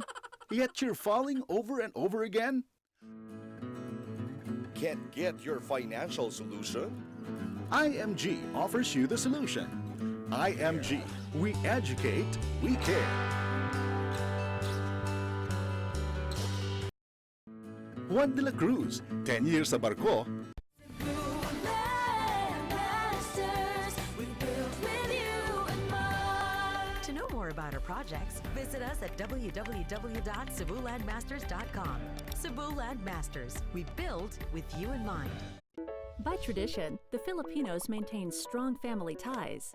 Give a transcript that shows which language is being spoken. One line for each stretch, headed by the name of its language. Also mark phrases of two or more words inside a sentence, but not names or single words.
English: Yet you're falling over and over again? Can't get your financial solution? IMG offers you the solution. IMG, we educate, we care. Juan de la Cruz, 10 years
Cebuano: sa barko.
English: Landmasters, we build with you in mind. To know more about our projects, visit us at www.cebulandmasters.com. Cebu Landmasters, we build with you in mind. By tradition, the Filipinos maintain strong family ties.